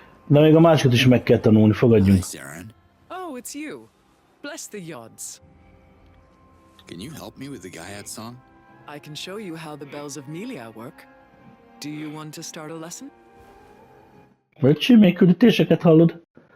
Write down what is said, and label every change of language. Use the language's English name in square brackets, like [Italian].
[Hungarian] De még a másikat is meg kell tanulni, fogadjunk. [English] Hi, Saren. Oh, it's you. Bless the yods. Can you help me with the Gaiad song? I can show you how the bells of Melia work. Do you want to start a lesson? [Hungarian] Öcsi, még küldetéseket hallod?